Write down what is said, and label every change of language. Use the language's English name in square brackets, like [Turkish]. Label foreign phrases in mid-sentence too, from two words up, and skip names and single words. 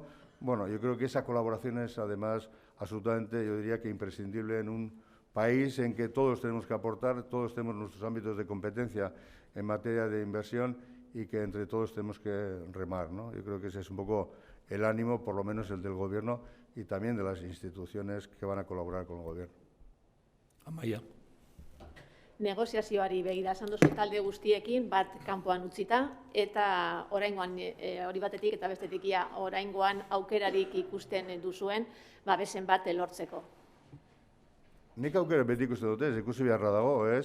[Spanish] Bueno, yo creo que esa colaboración es además absolutamente, yo diría que imprescindible en un país en que todos tenemos que aportar, todos tenemos nuestros ámbitos de competencia en materia de inversión y que entre todos tenemos que remar, ¿no? Yo creo que ese es un poco el ánimo, por lo menos el del Gobierno y también de las instituciones que van a colaborar con el Gobierno. Amaia. [Basque] Negoziazioari begira esan duzu talde guztiekin bat kanpoan utzita eta oraingoan hori batetik eta bestetik oraingoan aukerarik ikusten duzuen babesen bat lortzeko. Nik aukera beti ikusten dut, ikusi beharra dago, ez?